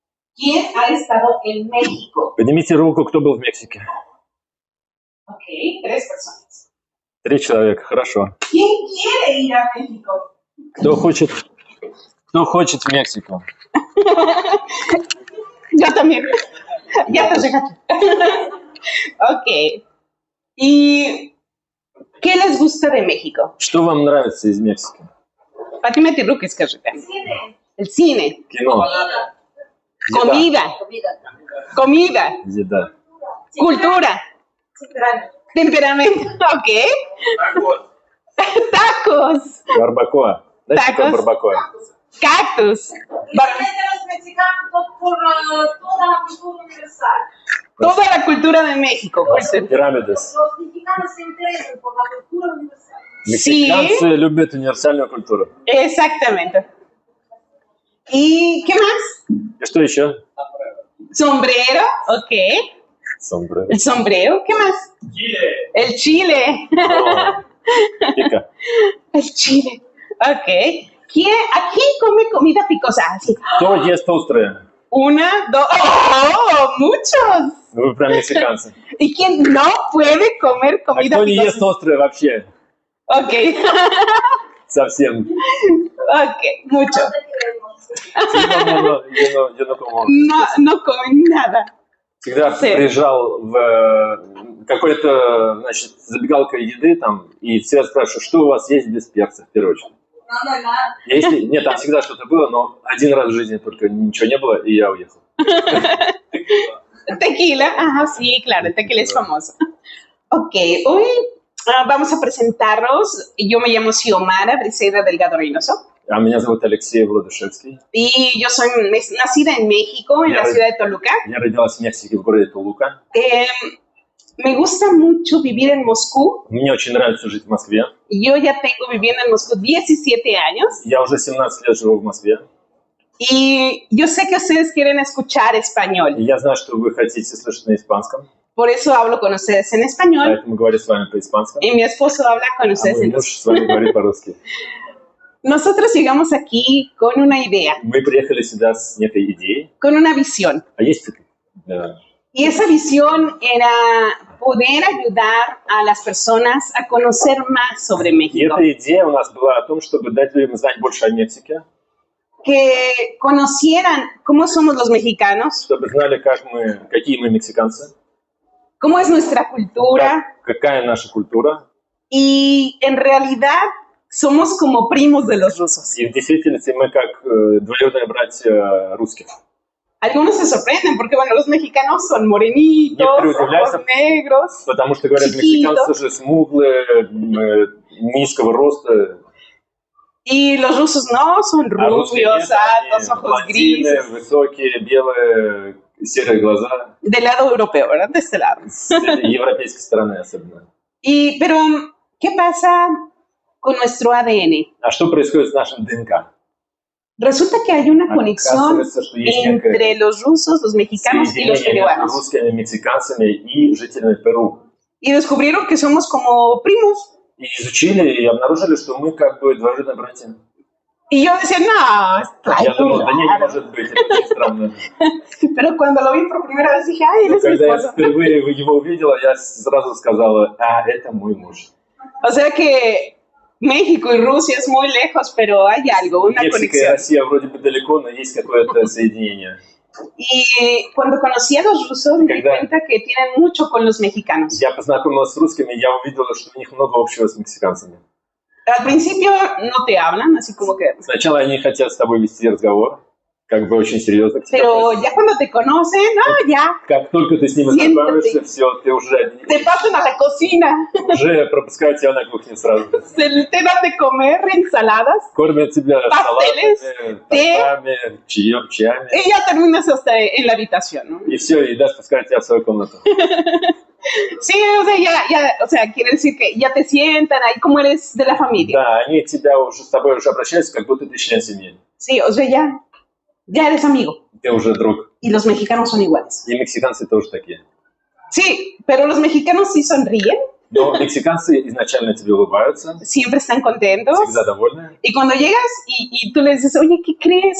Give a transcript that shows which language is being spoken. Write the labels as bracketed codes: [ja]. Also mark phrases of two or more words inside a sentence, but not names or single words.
[es] ¿Quién ha estado en México? [ru] Поднимите руку, кто был в Мексике. [es] Ok, 3 personas. [ru] 3 человека, хорошо. [es] ¿Quién quiere ir a México? [ru] Кто хочет в Мексику? [es] Yo también. Ya te llegaste. Ok. ¿Y qué les gusta de México? [ru] Что вам нравится из Мексики? Фатима Тиррук, скажите. [es] El cine. [ru] Кино. [es] Comida. [ru] Еда. [es] Cultura. Temperamento. Ok. Tacos. [ru] Барбакоа. Знаете, что такое барбакоа? [es] Cactus. Los mexicanos por toda la cultura universal. Toda la cultura de México. Пирамидес. Los mexicanos se interesan por la cultura universal. [ru] Мексиканцы любят универсальную культуру. [es] Exactamente. ¿Y qué más? [ru] И что еще? [es] Sombrero, ok. Sombrero. El sombrero, ¿qué más? Chile. El chile. Pica. El chile, ok. ¿Quién come comida picosa? Así. [ru] Кто ест острое? [es] 1, 2, ¡oh! ¡Muchos! [ru] Вы прям мексиканцы. [es] ¿Y quién no puede comer [ru] А [es] comida [ru] кто не [es] picosa? [ru] ест острое вообще? Ok. Совсем. [es] Ok, mucho. Yo no como. No comen nada. [ru] Всегда приезжал в какой-то, значит, забегалка еды там, и все спрашивают, что у вас есть без перца, в первую очередь. Если, нет, там всегда что-то было, но один раз в жизни только ничего не было, и я уехал. [es] Tequila, ajá, sí, claro, el tequila es famoso. Ok, hoy vamos a presentarnos. Yo me llamo Xiomara Briseida Delgado Reynoso. [ru] А меня зовут Алексей Владышевский. [es] Y yo soy nacida en México, en la ciudad de Toluca. [ru] Я родилась в Мексике, в городе Толука. [es] Me gusta mucho vivir en Moscú. [ru] Мне очень нравится жить в Москве. [es] Yo ya tengo viviendo en Moscú 17 años. [ru] Я уже 17 лет живу в Москве. [es] Y yo sé que ustedes quieren escuchar español. [ru] И я знаю, что вы хотите слышать на испанском. [es] Por eso hablo con ustedes en español. [ru] Поэтому говорю с вами по-испански. [es] Y mi esposo habla con [ru] А [es] ustedes [ru] мой [es] en [ru] муж с вами говорит по-русски. [es] Nosotros llegamos aquí con una idea, [ru] Мы приехали сюда с некой идеей. [es] con una visión. [ru] А есть [es] Y esa visión era poder ayudar a las personas a conocer más sobre [ru] И [es] México. [ru] эта идея у нас была о том, чтобы дать людям знать больше о Мексике, [es] Que conocieran cómo somos los mexicanos, [ru] чтобы знали, какие мы мексиканцы, [es] cómo es nuestra cultura, [ru] какая наша культура. [es] y en realidad somos como primos de los rusos. [ru] И в действительности мы как двоюродные братья русских. [es] Algunos se sorprenden porque, bueno, los mexicanos son morenitos, [ru] Некоторые удивляются, [es] ojos negros, [ru] потому что, говорят, мексиканцы же смуглые, низкого роста. [es] y los rusos no, son rubios, altos, ojos grises. [ru] Высокие, белые, серые глаза. [es] Del lado europeo, ¿verdad? De este lado. [ru] С европейской стороны особенно. [es] Pero, ¿qué pasa con nuestro ADN? [ru] А что происходит с нашим ДНК? [es] Resulta que hay una conexión [ru] Оказывается, что есть [es] entre los rusos, los mexicanos y los [ru] соединение между [es] peruanos. [ru] русскими, мексиканцами и жителями Перу. [es] Y descubrieron que somos como primos. [ru] И изучили и обнаружили, что мы как бы двоюродные братья. [es] Y yo decía, no, está [ru] Я думал, да не [es] claro. [ru] может быть, это очень странно. [es] Pero cuando lo vi por primera vez dije, ay, él [ru] Но [es] es mi [ru] когда я [es] esposo. [ru] впервые его увидела, я сразу сказала, это мой муж. [es] O sea que México y Rusia es muy lejos, pero hay algo, una [ru] Мексика и [es] conexión. [ru] Россия вроде бы далеко, но есть какое-то соединение. [es] Y cuando conocí a los rusos me di cuenta que tienen mucho con los mexicanos. [ru] Я познакомилась с русскими, я увидела, что у них много общего с мексиканцами. [es] Al principio no te hablan, así como que... [ru] Сначала они хотят с тобой вести разговор, как бы очень серьезно. [es] Pero ya cuando te conocen, no, ya. [ru] Как только ты с ними знакомишься, все, ты уже... [es] Te pasan a la cocina. [ru] Уже пропускают тебя на кухне сразу. [es] Te dan de comer ensaladas. [ru] Кормят тебя салатами, тортами, чаями. [es] Y ya terminas hasta en la habitación, ¿no? [ru] И все, и даже пускают тебя в свою комнату. [es] Sí, o sea, o sea, quiere decir que ya te sientan ahí como eres de la familia. [ru] Да, они тебя уже, с тобой уже обращаются, как будто ты член семьи. [es] Sí, o sea, ya eres amigo. [ru] Ты уже друг. [es] Y los mexicanos son iguales. [ru] И мексиканцы тоже такие. [es] Sí, pero los mexicanos sí sonríen. [ru] Но мексиканцы изначально тебе улыбаются, [es] siempre están contentos. [ru] всегда довольны. [es] Y cuando llegas y tú le dices, oye, ¿qué crees?